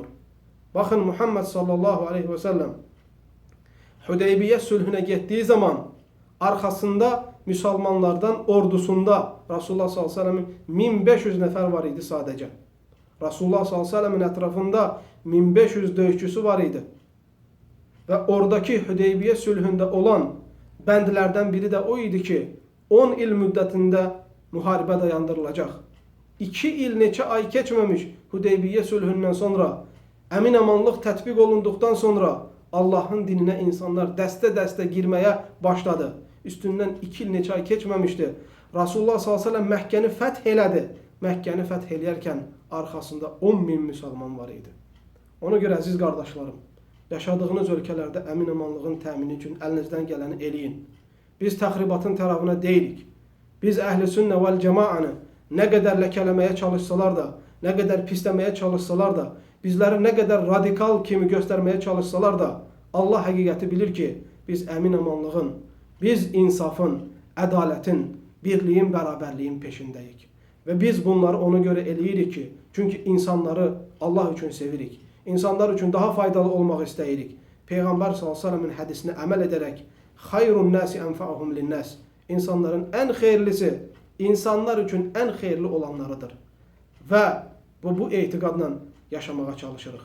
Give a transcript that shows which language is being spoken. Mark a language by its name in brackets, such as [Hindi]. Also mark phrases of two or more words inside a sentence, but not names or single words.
[Turkish] Bakın Muhammed sallallahu aleyhi ve sellem Hudeybiye sülhüne gittiği zaman arkasında Müslümanlardan ordusunda Resulullah sallallahu aleyhi ve sellem'in 1500 nefer var idi sadece. [Azerbaijani] Resulullah sallallahu aleyhi ve sellem'in etrafında 1500 dövüşçüsü var idi. Ve oradaki Hudeybiye sülhünde olan bəndlərdən biri de o idi ki 10 il müddətində müharibə dayandırılacaq. 2 il neçə ay keçməmiş Hudeybiye sülhündən sonra emin amanlıq tətbiq olunduqdan sonra Allah'ın dinine insanlar dəstə-dəstə girmeye başladı. Üstündən 2 il neçə ay keçməmişdi. Resulullah sallallahu aleyhi ve sellem Məkkəni fəth elədi. Məkkəni fəth eləyərkən arxasında 10.000 müsəlman var idi. Ona göre əziz qardaşlarım, yaşadığınız ülkelerde emin amanlığın təmini için elinizden geleni eləyin. Biz təxribatın tərəfinə deyilik. Biz əhl-i sünnə vəl cemaanı ne kadar ləkələməyə çalışsalar da, ne kadar pisləməyə çalışsalar da, bizleri ne kadar radikal kimi göstermeye çalışsalar da Allah həqiqəti bilir ki biz emin amanlığın, biz insafın, ədaletin, birliğin, bərabərliyin peşindəyik. Ve biz bunları ona göre eləyirik ki, çünkü insanları Allah üçün sevirik. İnsanlar üçün daha faydalı olmaq istəyirik. Peyğəmbər s.ə.v-in hədisinə əməl edərək [Arabic] خير الناس أنفعهم للناس, [Azerbaijani] insanların ən xeyirlisi, insanlar üçün ən xeyirli olanlarıdır. Və bu etiqadla yaşamağa çalışırıq.